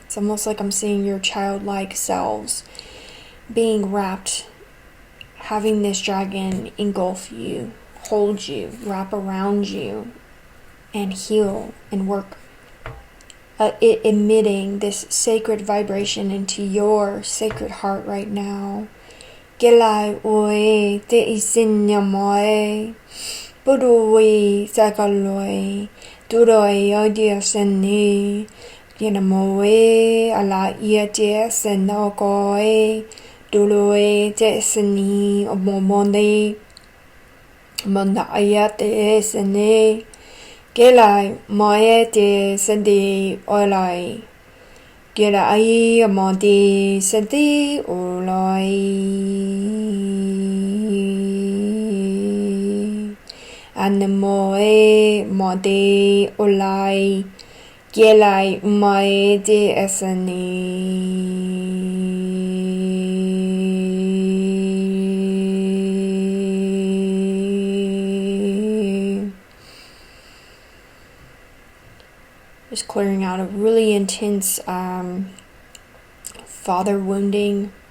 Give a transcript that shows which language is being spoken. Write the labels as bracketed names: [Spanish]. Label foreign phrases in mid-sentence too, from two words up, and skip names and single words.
[English] It's almost like I'm seeing your childlike selves being wrapped, having this dragon engulf you, hold you, wrap around you, and heal and work, emitting this sacred vibration into your sacred heart right now. Gelai oe te isinyamoe, budui sakaloi. Duroi odia seni, yanamoe ala iatia senokoe, duroi te seni omomonde, monda ayate seni, gelai moe te sendi olai, gelai amodi sendi olai. Anemoe mode olai gelai mae de esani. Just clearing out a really intense father wounding.